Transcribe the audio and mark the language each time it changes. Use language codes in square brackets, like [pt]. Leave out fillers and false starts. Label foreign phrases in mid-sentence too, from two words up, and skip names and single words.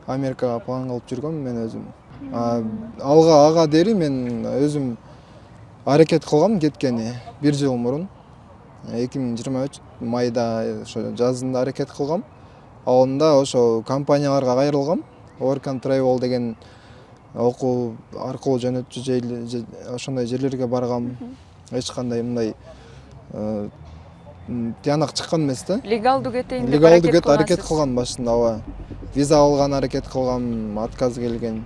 [ky] Америкага план кылып жүргөм мен өзүм. Ага дери мен өзүм аракет кылгам кеткени 1 жыл мурун 2023 майда ошо жазында аракет кылгам. Алында ошо компанияларга кайрылгам. Work and Travel деген окуу аркылуу жөнөтчү ошондой жерлерге баргам. Эч кандай мындай тыянак чыккан эмес да. Легалдуу кетейин деп Легалдуу аракет кылгансыз. кылгам башында, ооба. Виза алган аракет кылгам, отказ келген.